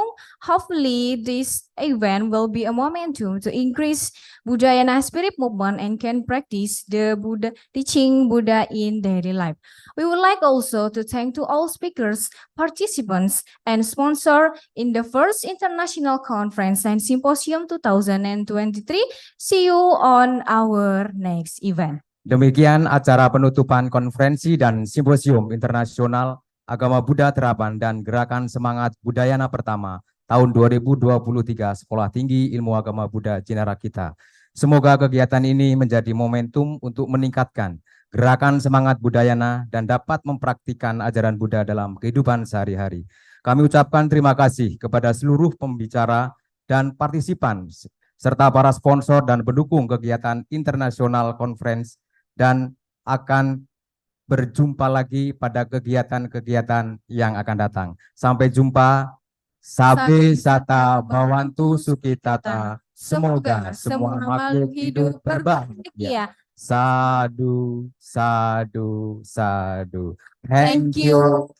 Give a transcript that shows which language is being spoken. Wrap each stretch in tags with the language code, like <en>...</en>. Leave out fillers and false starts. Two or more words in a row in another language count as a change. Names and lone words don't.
<en>Hopefully this event will be a momentum to increase Buddhayana spirit movement and can practice the Buddha teaching Buddha in daily life. We would like also to thank to all speakers, participants, and sponsor in the first International Conference and Symposium 2023. See you on our next event.</en> <id>Demikian acara penutupan konferensi dan simposium internasional Agama Buddha Terapan dan Gerakan Semangat Buddhayana pertama tahun 2023 Sekolah Tinggi Ilmu Agama Buddha Jinarakita. Semoga kegiatan ini menjadi momentum untuk meningkatkan gerakan semangat Buddhayana dan dapat mempraktikkan ajaran Buddha dalam kehidupan sehari-hari. Kami ucapkan terima kasih kepada seluruh pembicara dan partisipan serta para sponsor dan pendukung kegiatan International Conference dan akan berjumpa lagi pada kegiatan-kegiatan yang akan datang. Sampai jumpa.</id> <pi>Sabe sata bawantu sukitata.</pi> <id>Semoga semua makhluk hidup berbahagia.</id> <pi>Sadu, sadu, sadu.</pi> <en>Thank you.</en>